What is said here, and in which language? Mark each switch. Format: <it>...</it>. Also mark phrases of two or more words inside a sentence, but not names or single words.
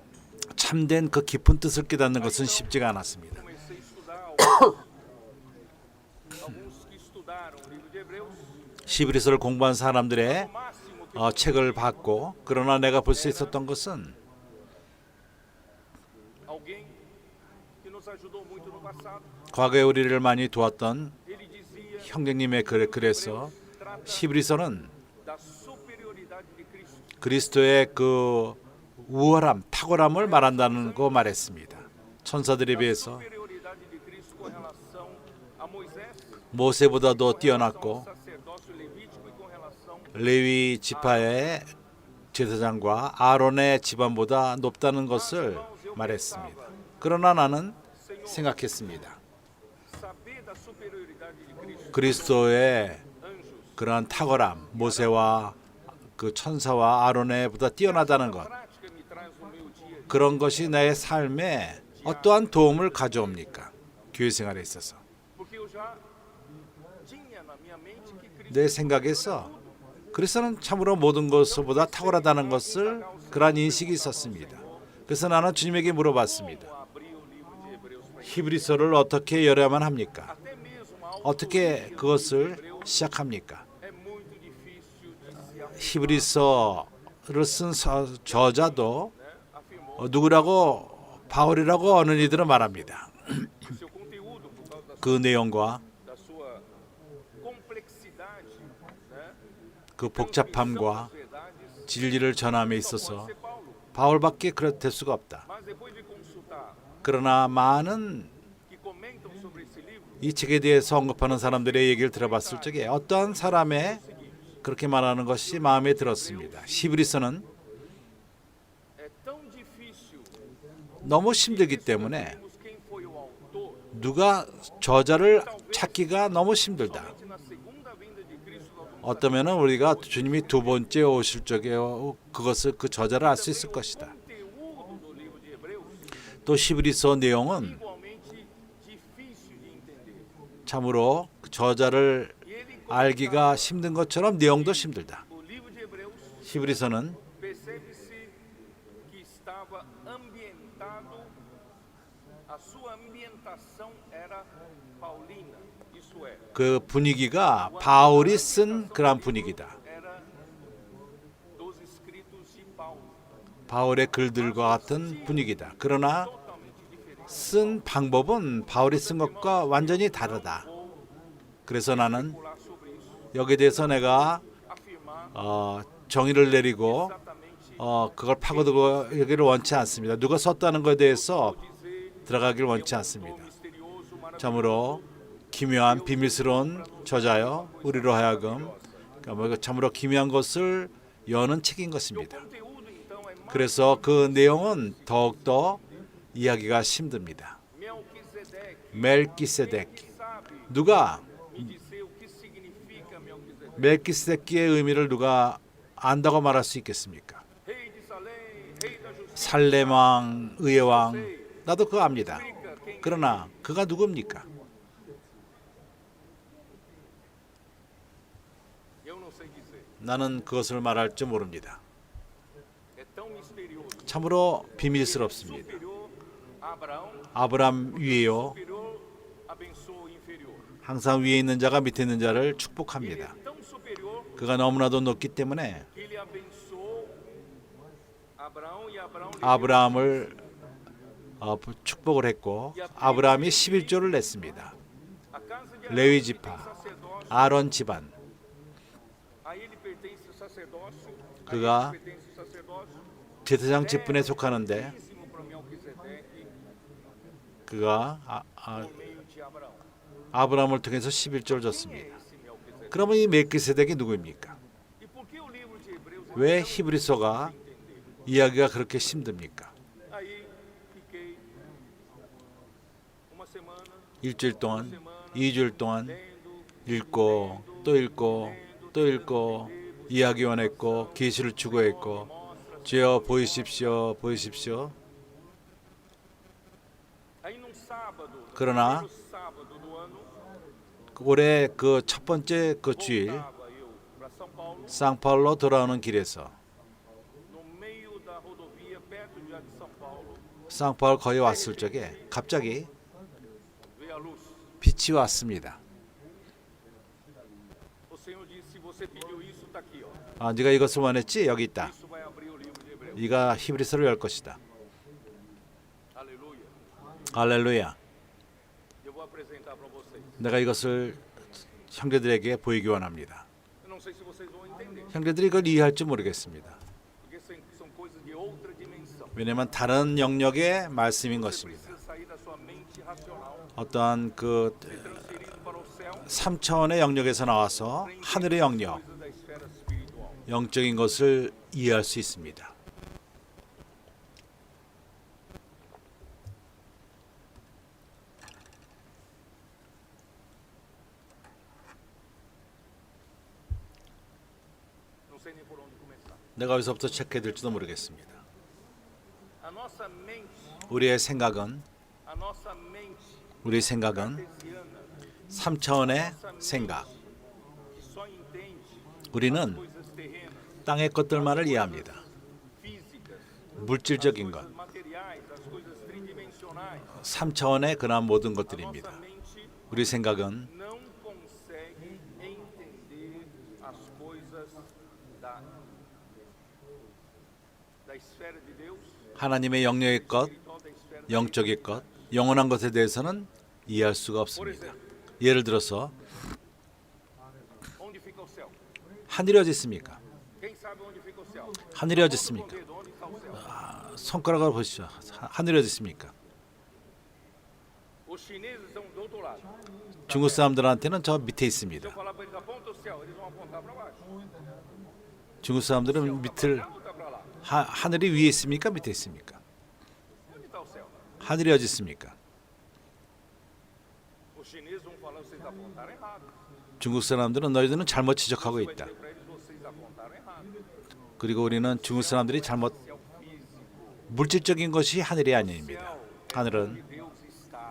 <ko>참된 그 깊은 뜻을 깨닫는 것은 쉽지가 않았습니다.</ko> <pt>Comecei a estudar alguns que estudaram o livro de Hebreus,</pt> <ko>히브리서를 공부한 사람들의</ko> <pt>o máximo que</pt> <ko>책을 봤고, 그러나 내가 볼 수 있었던 것은</ko> <pt>alguém que nos ajudou muito no passado.</pt> <ko>과거에 우리를 많이 도왔던</ko> <pt>Ele dizia</pt> <ko>형제님의 글에서</ko> <pt>trata</pt> <ko>히브리서는</ko> <pt>da superioridade de Cristo.</pt> <ko>그리스도의 그 우월함, 탁월함을 말한다는 거 말했습니다. 천사들에 비해서</ko> <pt>Superioridade de Cristo com relação a Moisés,</pt> <ko>모세보다도 뛰어났고</ko> <pt>sacerdócio levítico e com relação</pt> <ko>레위 지파의 제사장과 아론의 집안보다 높다는 것을 말했습니다. 그러나 나는 생각했습니다.</ko> <pt>saber da superioridade de Cristo.</pt> <ko>그리스도의</ko> <pt>Anjos,</pt> <ko>그러한 탁월함, 모세와 그 천사와 아론의보다 뛰어나다는 것,</ko> <pt>prática me traz no meu dia.</pt> <ko>그런 것이 나의 삶에 어떠한 도움을 가져옵니까? 교회 생활에 있어서.</ko> <pt>Porque eu já tinha na minha mente que Cristo</pt> <ko>내 생각에서 그리스도는 참으로 모든 것보다 탁월하다는 것을 그러한 인식이 있었습니다. 그래서 나는 주님에게 물어봤습니다.</ko> <pt>abriu o livro de Hebreus para</pt> <ko>히브리서를 어떻게 열어야만 합니까?</ko> <pt>até mesmo ao</pt> <ko>어떻게 그것을 시작합니까?</ko> <pt>é muito difícil de se</pt> <ko>히브리서를 쓴 저자도</ko> <pt>afirmou</pt> <ko>누구라고 바울이라고 어느 이들은 말합니다.</ko> <pt>o seu conteúdo por causa</pt> <ko>그 내용과</ko> <pt>da sua complexidade, né?</pt> <ko>그 복잡함과</ko> <pt>Verdades,</pt> <ko>진리를 전함에 있어서</ko> <pt>ser Paulo.</pt> <ko>바울밖에 그럴 수가 없다.</ko> <pt>Mas depois de consultar</pt> <ko>그러나 많은</ko> <pt>que comentam sobre esse livro,</pt> <ko>이 책에 대해서 언급하는 사람들의 얘기를 들어봤을 적에 어떠한 사람의 그렇게 말하는 것이 마음에 들었습니다. 히브리서는</ko> <pt>é tão difícil</pt> <ko>너무 힘들기 때문에</ko> <pt>vermos quem foi o autor.</pt> <ko>누가 저자를 찾기가 너무 힘들다.</ko> <pt>Somente na segunda vinda de Cristo nós vamos</pt> <ko>어떠면은 우리가 주님이 두 번째 오실 적에 그것을 그 저자를 알 수 있을 것이다.</ko> <pt>conteúdo do livro de Hebreus</pt> <ko>또 히브리서 내용은</ko> <pt>igualmente difícil de entender.</pt> <ko>참으로 그 저자를</ko> <pt>E ele</pt> <ko>알기가 힘든 것처럼 내용도 힘들다.</ko> <pt>o livro de Hebreus</pt> <ko>히브리서는</ko> <pt>percebe-se que estava ambientado, a sua ambientação era paulina, isso é,</pt> <ko>그 분위기가 바울이 쓴 그런 분위기다.</ko> <pt>era dos escritos de Paulo,</pt> <ko>바울의 글들과 같은 분위기다. 그러나</ko> <pt>totalmente diferente.</pt> <ko>쓴 방법은 바울이 쓴 것과 완전히 다르다. 그래서 나는</ko> <pt>Falar sobre isso,</pt> <ko>여기에 대해서 내가</ko> <pt>afirmar</pt> <ko>정의를 내리고</ko> <pt>exatamente</pt> <ko>그걸 파고들고 여기를 원치 않습니다. 누가 썼다는 것에 대해서</ko> <pt>dizer</pt> <ko>들어가길 원치 않습니다.</ko> <pt>misterioso, maravilhoso.</pt> <ko>참으로 기묘한 비밀스러운 저자여 우리로 하여금 그러니까 참으로 기묘한 것을 여는 책인 것입니다.</ko> <pt>Conteúdo então é mais</pt> <ko>그래서 그 내용은 더욱더 이야기가 힘듭니다.</ko> <pt>Melquisedeque.</pt> <ko>멜기세덱</ko> <pt>Sabe</pt> <ko>누가</ko> <pt>me dizer o que significa Melquisedeque?</pt> <ko>멜기세덱의 의미를 누가 안다고 말할 수 있겠습니까?</ko> <pt>Rei de Salém, rei da justiça.</pt> <ko>살렘 왕, 의의 왕 나도 그거 압니다.</ko> <pt>Explica quem</pt> <ko>그러나 그가 누굽니까?</ko> <pt>eu não sei dizer.</pt> <ko>나는 그것을 말할 줄 모릅니다.</ko> <pt>É tão misterioso.</pt> <ko>참으로 비밀스럽습니다.</ko> <pt>Superior a Abraão,</pt> <ko>아브람 위에요.</ko> <pt>superior abençoa o inferior.</pt> <ko>항상 위에 있는 자가 밑에 있는 자를</ko> <pt>Ele</pt> <ko>축복합니다.</ko> <pt>é tão superior</pt> <ko>그가 너무나도 높기 때문에</ko> <pt>que ele abençoou Abraão e Abraão lhe deu</pt> <ko>아브라함을 축복을 했고 아브라함이 11조를 냈습니다.</ko> <pt>a casa de</pt> <ko>레위</ko> <pt>Arão</pt> <ko>지파,</ko> <pt>tem sacerdócio.</pt> <ko>아론 집안</ko> <pt>A ele pertence o sacerdócio. A</pt> <ko>그가</ko> <pt>ele pertence o sacerdócio.</pt> <ko>제사장 직분에 속하는데</ko> <pt>Dízimo para Melquisedeque</pt> <ko>그가</ko> <pt>por meio de Abraão.</pt> <ko>아브라함을 통해서 11조를</ko> <pt>Quem é</pt> <ko>줬습니다.</ko> <pt>esse Melquisedeque?</pt> <ko>그러면 이 멜기세덱이 누구입니까?</ko> <pt>E por que o livro de Hebreus é</pt> <ko>왜</ko> <pt>tão</pt> <ko>히브리서가</ko> <pt>difícil de entender?</pt> <ko>이야기가 그렇게 힘듭니까?</ko> <pt>Aí fiquei uma semana</pt> <ko>일주일 동안, 2주일 동안 읽고 또 읽고 또 읽고 이야기 원했고 계시를 추구했고 주여 보이십시오 보이십시오.</ko> <pt>aí num sábado,</pt> <ko>그러나</ko> <pt>no sábado do ano,</pt> <ko>올해 그 첫 번째 그 주일</ko> <pt>estava eu para São Paulo,</pt> <ko>상파울로 돌아오는 길에서</ko> <pt>no meio da rodovia, perto já de São Paulo,</pt> <ko>상파울 거의 왔을 적에 갑자기</ko> <pt>veio a luz.</pt> <ko>빛이 왔습니다.</ko> <pt>O Senhor disse: se você pediu isso, está aqui, ó.</pt> <ko>아, 네가 이것을 원했지? 여기 있다.</ko> <pt>Isso vai abrir o livro de Hebreus.</pt> <ko>네가 히브리서를 열 것이다.</ko> <pt>Aleluia.</pt> <ko>할렐루야.</ko> <pt>Eu vou apresentar para vocês.</pt> <ko>내가 이것을 형제들에게 보이기 원합니다.</ko> <pt>Eu não sei se vocês vão entender,</pt> <ko>형제들이 이걸 이해할지 모르겠습니다.</ko> <pt>porque são coisas de outra dimensão.</pt> <ko>왜냐하면 다른 영역의 말씀인 것입니다.</ko> <pt>Precisa sair da sua mente racional,</pt> <ko>어떠한 그</ko> <pt>transferido para o céu,</pt> <ko>3차원의 영역에서 나와서 하늘의 영역,</ko> <pt>coisas da esfera espiritual.</pt> <ko>영적인 것을 이해할 수 있습니다.</ko> <pt>Não sei nem por onde começar.</pt> <ko>내가 어디서부터 체크해야 될지도 모르겠습니다.</ko> <pt>A nossa mente</pt> <ko>우리의 생각은</ko> <pt>a nossa mente</pt> <ko>우리 생각은</ko> <pt>cartesiana,</pt> <ko>3차원의 생각.</ko> <pt>que só entende</pt> <ko>우리는</ko> <pt>coisas terrenas,</pt> <ko>땅의 것들만을 이해합니다.</ko> <pt>físicas,</pt> <ko>물질적인 것,</ko> <pt>coisas materiais, as coisas tridimensionais.</pt> <ko>3차원의 그러한 모든</ko> <pt>A</pt> <ko>것들입니다.</ko> <pt>nossa mente</pt> <ko>우리 생각은</ko> <pt>não consegue entender as coisas da esfera de Deus,</pt> <ko>하나님의 영역의 것,</ko> <pt>espiritual da esfera da</pt> <ko>영적의 것, 영원한 것에 대해서는 이해할 수가 없습니다. 예를 들어서</ko> <pt>onde fica o céu?</pt> <ko>하늘이 어디 있습니까?</ko> <pt>Quem sabe onde fica o céu?</pt> <ko>하늘이 어디</ko> <pt>Aponta</pt> <ko>있습니까?</ko> <pt>com o dedo, onde está o céu?</pt> <ko>손가락으로 보시죠. 하늘이 어디 있습니까?</ko> <pt>Os chineses estão do outro lado.</pt> <ko>중국 사람들한테는 저 밑에</ko> <pt>Se eu</pt> <ko>있습니다.</ko> <pt>falar para eles aponta o céu, eles vão apontar para baixo.</pt> <ko>중국 사람들은 밑을</ko> <pt>Tá para lá.</pt> <ko>하늘이 위에 있습니까? 밑에 있습니까?</ko> <pt>Onde está o céu?</pt> <ko>하늘이 어디 있습니까?</ko> <pt>Os chineses vão falar, vocês apontaram errado.</pt> <ko>중국 사람들은 너희들은 잘못 지적하고</ko> <pt>Vai</pt> <ko>있다.</ko> <pt>dizer para eles, vocês apontaram errado.</pt> <ko>그리고 우리는 중국 사람들이 잘못</ko> <pt>Céu físico.</pt> <ko>물질적인 것이 하늘이 아닙니다. 하늘은</ko> <pt>Onde Deus está.</pt>